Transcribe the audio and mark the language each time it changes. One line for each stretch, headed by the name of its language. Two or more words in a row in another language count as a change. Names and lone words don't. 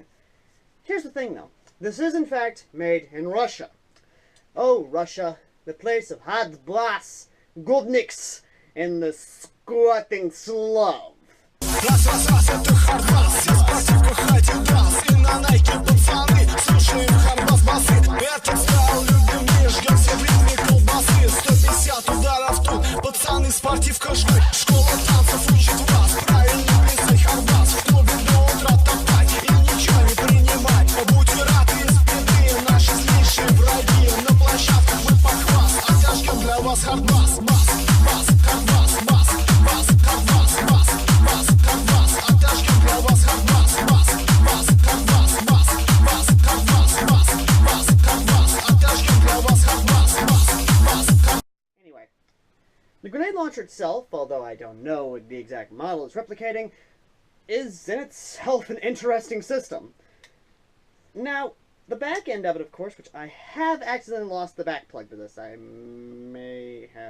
English: Here's the thing, though. This is, in fact, made in Russia. Oh, Russia, the place of hard brass, gubniks, and the squatting Slav.
Russian: Пацаны, спортивка жмы, школа танцев учит вас. Правильно писать харбас, в клубе до утра топтать и ничего не принимать. Будьте рады из беды, наши злейшие враги. На площадках мы похвас, отожгем для вас хардбас. Бас, бас, хардбас, бас, бас, хардбас, бас, бас, хардбас. Отожгем для вас хардбас, бас, бас, хардбас, бас, бас, хардбас, бас, бас, хардбас. Отожгем для вас хардбас, бас, бас, хардбас.
English: Anyway, the grenade launcher itself, although I don't know the exact model it's replicating, is in itself an interesting system. Now, the back end of it, of course, which I have accidentally lost the back plug to this. I may have...